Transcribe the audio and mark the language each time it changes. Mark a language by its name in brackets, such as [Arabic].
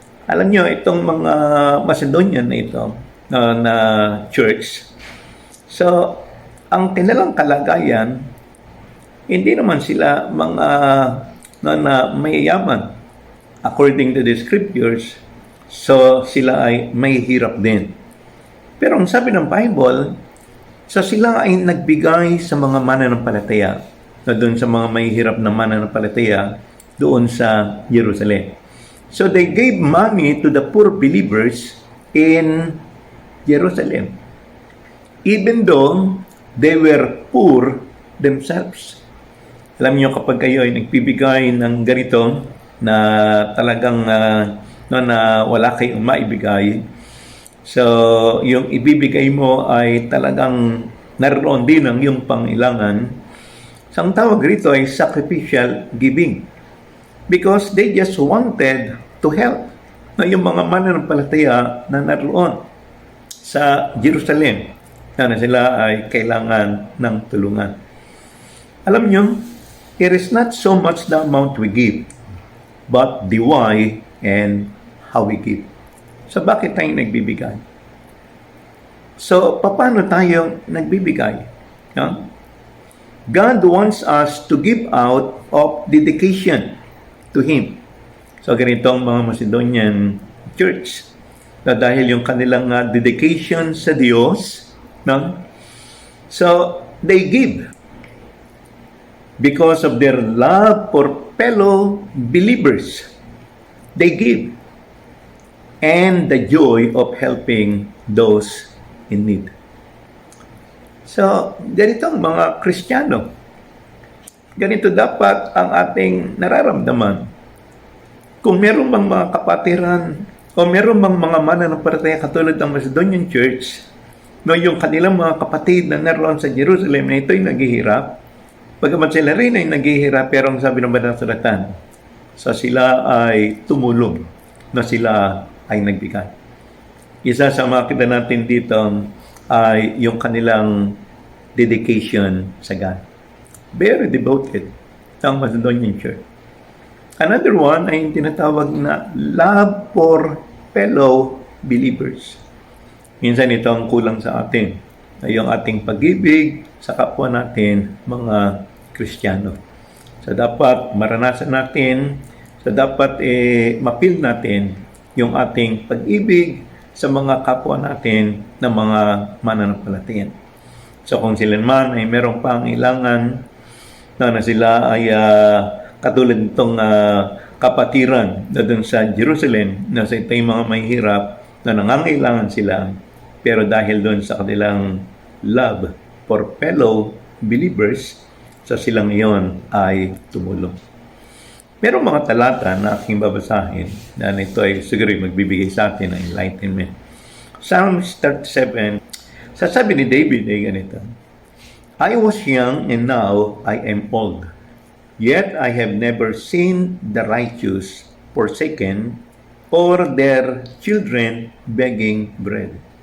[Filipino] Alam nyo, itong mga Macedonian na ito, na church, so ang kanilang kalagayan, hindi naman sila mga na mayayaman [English] according to the scriptures, [Filipino] so sila ay may hirap din. Pero ang sabi ng Bible, so sila ay nagbigay sa mga mananampalataya, na doon sa mga may hirap na mananampalataya doon sa Jerusalem. [English] So they gave money to the poor believers in Jerusalem, even though they were poor themselves. [Filipino] Alam niyo, kapag kayo ay nagbibigay ng ganito na talagang na wala kayong maibigay, so yung ibibigay mo ay talagang naroon din ang iyong pangailangan. So ang tawag rito ay sacrificial giving, [English] because they just wanted to help [Filipino] na yung mga mananampalataya na naroon sa Jerusalem na sila ay kailangan ng tulungan. Alam niyo, [English] it is not so much the amount we give, but the why and how we give. [Filipino] So, bakit tayo nagbibigay? So, paano tayo nagbibigay? No? [English] God wants us to give out of dedication to Him. [Filipino] So, ganito ang mga Macedonian church, na dahil yung kanilang dedication sa Diyos, no? [English] So, they give because of their love for fellow believers. They give. And the joy of helping those in need. [Filipino] So, ganito ang mga Kristiyano. Ganito dapat ang ating nararamdaman. Kung meron bang mga kapatiran o meron bang mga mananampalataya katulad ng Macedonian Church, no, yung kanilang mga kapatid na naroon sa Jerusalem na ito'y naghihirap, pagkaman sila rin ay naghihirap, pero ang sabi ng Banal na Kasulatan, so sila ay tumulong, na sila ay nagbigay. Isa sa makita natin dito ay yung kanilang dedication sa God. [English] Very devoted ang Macedonian Church. Another one [Filipino] ay yung tinatawag na [English] love for fellow believers. [Filipino] Minsan ito ang kulang sa atin, ay yung ating pag-ibig sa kapwa natin, mga Kristiyano. So dapat maranasan natin, so dapat mapil natin yung ating pag-ibig sa mga kapwa natin na mga mananampalataya. So kung sila man ay merong pangailangan na sila ay katulad nitong kapatiran na dun sa Jerusalem, na sa ito yung mga mahihirap na nangangailangan sila, pero dahil doon sa kanilang [English] love for fellow believers, [Filipino] sa silang iyon ay tumulong. Merong mga talata na aking babasahin na ito ay siguro magbibigay sa atin ng enlightenment. [English] Psalms 37, [Filipino] sasabi ni David ay ganito, [English] I was young and now I am old, yet I have never seen the righteous forsaken or their children begging bread.